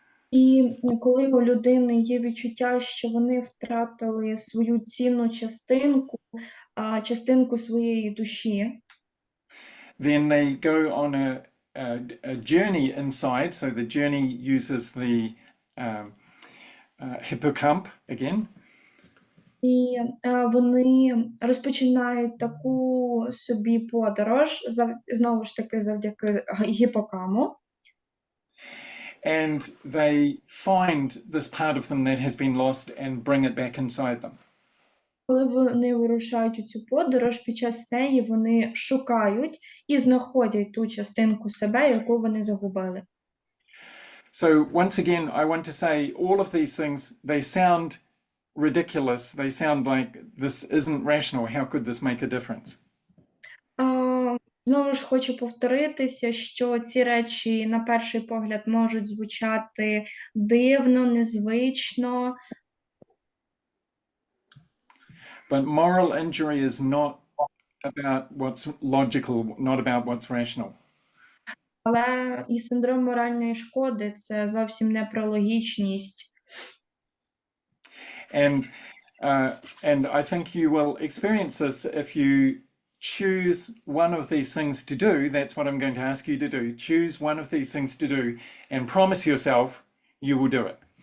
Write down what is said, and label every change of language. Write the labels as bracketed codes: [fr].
[uk] І коли у людини є відчуття, що вони втратили свою цінну частинку своєї душі, [en] then they go on a journey inside. So the journey uses the hippocamp again. [uk] і вони розпочинають таку собі подорож, знову ж таки завдяки гіпокаму. [en] And they find this part of them that has been lost and bring it back inside them. [uk] Коли вони вирушають у цю подорож, під час неї вони шукають і знаходять ту частинку себе, яку вони загубили. [en] So once again, I want to say all of these things, they sound ridiculous. They sound like this isn't rational. How could this make a difference? [uk] Знову ж хочу повторитися, що ці речі на перший погляд можуть звучати дивно, незвично. [en] But moral injury is not about what's logical, not about what's rational. [uk] Але і синдром моральної шкоди – це зовсім не про логічність. [en] And I think you will experience this if you choose one of these things to do. That's what I'm going to ask you to do. Choose one of these things to do and promise yourself you will do it.